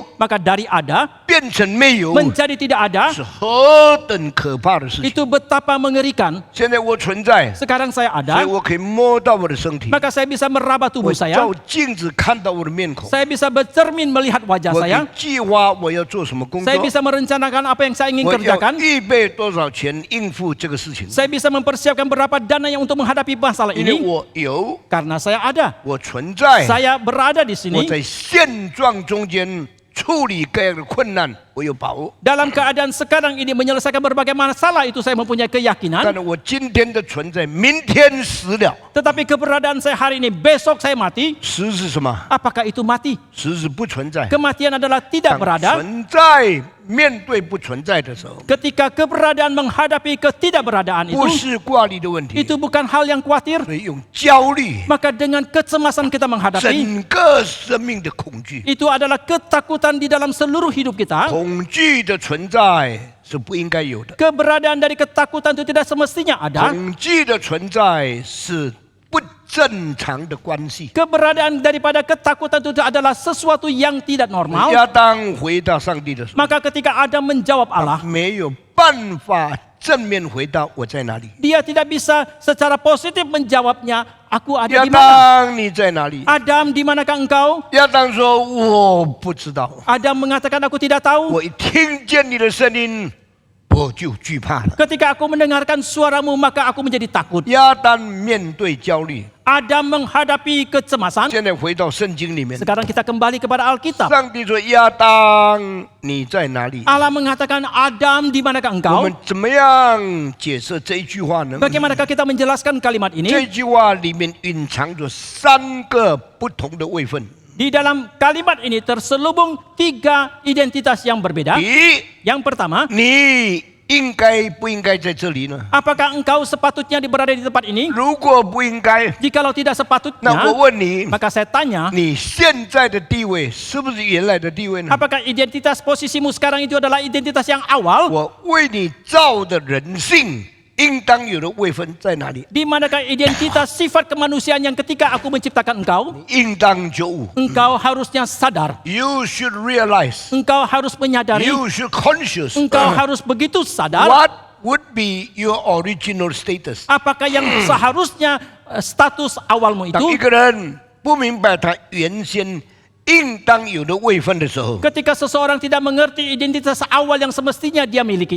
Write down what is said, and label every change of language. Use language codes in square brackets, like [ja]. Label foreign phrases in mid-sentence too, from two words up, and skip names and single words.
[id] Maka dari ada [zh] 变成没有， [id] menjadi tidak ada, [zh] 是何等可怕的事情！ [id] itu betapa mengerikan. [zh] 现在我存在， [id] Sekarang saya [zh] 所以 [id] ada, [zh] 我可以摸到我的身体， [id] maka saya bisa meraba [zh] 我 [id] tubuh saya. [zh] 照镜子看到我的面孔， [id] Saya bisa bercermin melihat wajah [zh] 我 [id] saya. [zh] 可以计划我要做什么工作 [id] Saya，bisa merencanakan apa yang saya ingin [zh] 我要 [id] kerjakan. [zh] 预备多少钱应付这个事情， [id] Saya bisa mempersiapkan berapa dana yang untuk menghadapi masalah [zh] 因为 [id] ini [zh] 我有， [id] karena saya ada. [zh] 我存在， [id] Saya berada di [zh] 我 [id] sini [zh] 在现状中间处理各样的困难，我有把握。 [id] dalam keadaan sekarang ini menyelesaikan berbagai masalah, itu saya mempunyai [zh] 但 [id] keyakinan. [zh] 是我今天的存在，明天死了， [id] Tetapi keberadaan saya hari ini, besok saya mati. [zh] 死是什么？ [id] Apakah itu mati? [zh] 死是不存在。 [id] Kematian adalah tidak [zh] 当 [id] berada. [zh] 存在面对不存在的时候， [id] Ketika keberadaan menghadapi ketidakberadaan [zh] 不 [id] itu, [zh] 是挂虑的问题， [id] itu bukan hal yang khawatir. [zh] 所以用焦虑， [id] Maka dengan kecemasan kita menghadapi, [zh] 整个生命的恐惧， [id] itu adalah ketakutan di dalam seluruh hidup kita. [zh] 恐惧的存在是不应该有的， [id] Keberadaan dari ketakutan itu tidak semestinya ada. [zh] 恐惧的存在是不正常的关系。 [id] Keberadaan daripada ketakutan itu adalah sesuatu yang tidak normal. [zh] 亚当回到上帝的时候， [id] Maka ketika Adam menjawab Allah, [zh] 没有办法正面回答我在哪里。 [id] dia tidak bisa secara positif menjawabnya, aku ada [zh] 亚 [id] di mana? [zh] 当你在哪里？ [id] Adam, di manakah engkau? [zh] 亚当说我不知道， [id] Adam mengatakan, aku tidak tahu. [zh] 我一听见你的声音，我就惧怕了。 [id] Ketika aku mendengarkan suaramu, maka aku menjadi takut. [zh] 亚当面对焦虑， [id] Adam menghadapi kecemasan. [zh] 现在回到圣经里面， [id] Sekarang kita kembali kepada Alkitab. [zh] 上帝说：“亚当，你在哪里？” [id] Allah mengatakan, Adam, di manakah [zh] 我 [id] engkau? [zh] 们怎么样解释这一句话呢？ [id] Bagaimanakah kita menjelaskan kalimat [zh] 这 [id] ini? [zh] 句话里面蕴藏着三个不同的位分。 [id] Di dalam kalimat ini terselubung 3 identitas yang berbeda. [zh] 第一， [id] Yang pertama, [zh] 你应该不应该在这里呢？ [id] apakah engkau sepatutnya berada di tempat ini? [zh] 如果不应该， [id] Jikalau tidak [zh] 那 [id] sepatutnya, [zh] 我问你， [id] maka saya tanya, [zh] 你现在的地位是不是原来的地位呢？ [id] apakah identitas posisimu sekarang itu adalah identitas yang awal? [zh] 我为你造的人性应当有的位分在哪里？ [id] Di manakah identitas sifat kemanusiaan yang ketika aku menciptakan engkau? [zh] 应当觉悟。 [id] Engkau harusnya sadar. [en] You should realize. [id] Engkau harus menyadari. [en] You should conscious. [id] Engkau harus begitu sadar. [en] What would be your original status？ [id] Apakah yang seharusnya status awalmu [zh] 当一 [id] itu? [zh] 个人不明白他原先应当有的位分的时候， [id] Ketika seseorang tidak mengerti identitas awal yang semestinya dia miliki